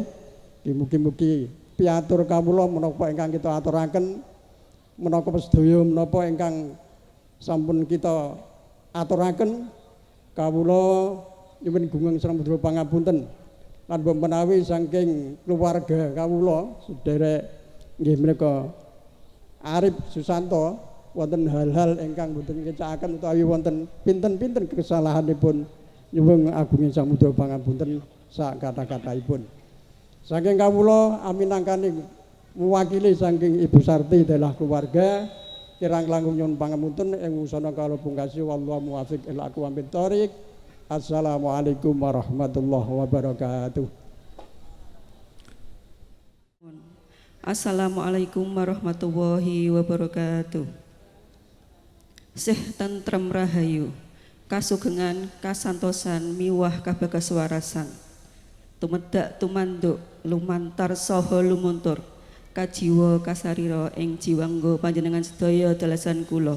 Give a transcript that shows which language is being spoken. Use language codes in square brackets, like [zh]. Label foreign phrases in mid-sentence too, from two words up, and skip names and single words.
[jv] Mugi-mugi piatur kawula menapa ingkang kita aturaken menapa sedaya menapa ingkang sampun kita aturaken kawula nyuwun gunging samudra pangapunten lan menawi saking keluarga kawula sedherek nggih menika Arif Susanto wonten hal-hal ingkang boten kecakaken utawi wonten pinten-pinten kesalahanipun nyuwun agunging samudra pangapunten sak kata-kataipun. Saking kawula aminangkani mewakili saking Ibu Sarti adalah keluarga Kirang langkung nyuwun pangapunten ing wusana kala pungkasi [ar] والله الموفق إلى أقوم الطريق. السلام عليكم ورحمة الله وبركاته. السلام عليكم ورحمة الله وبركاته. [jv] Sih tentrem rahayu, kasugengan kasantosan miwah kabagawarasan. Tumedak tumanduk lumantar saha lumuntur. Kajiwa kasarira ing jiwangga panjenengan sedaya dalasan kula.